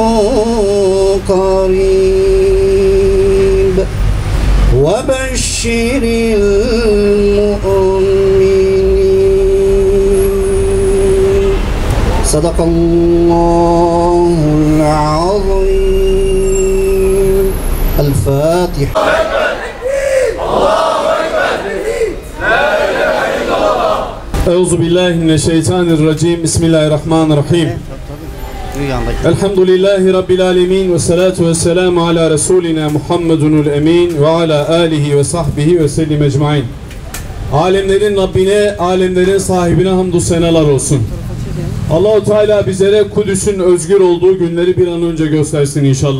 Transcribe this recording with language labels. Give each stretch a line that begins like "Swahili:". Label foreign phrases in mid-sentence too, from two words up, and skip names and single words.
Arabic: قريب وبشر المؤمنين صدق الله العظيم الفاتحة. Euzubillahimineşşeytanirracim. Bismillahirrahmanirrahim. الحمد لله رب العالمين والصلاة والسلام على رسولنا محمد الأمين وعلى آله وصحبه وسلم أجمعين.
Turkish: Alemlerin Rabbine, alemlerin sahibine hamdü senalar olsun. Allahu Teala bizlere Kudüs'ün özgür olduğu günleri bir an önce göstersin inşallah.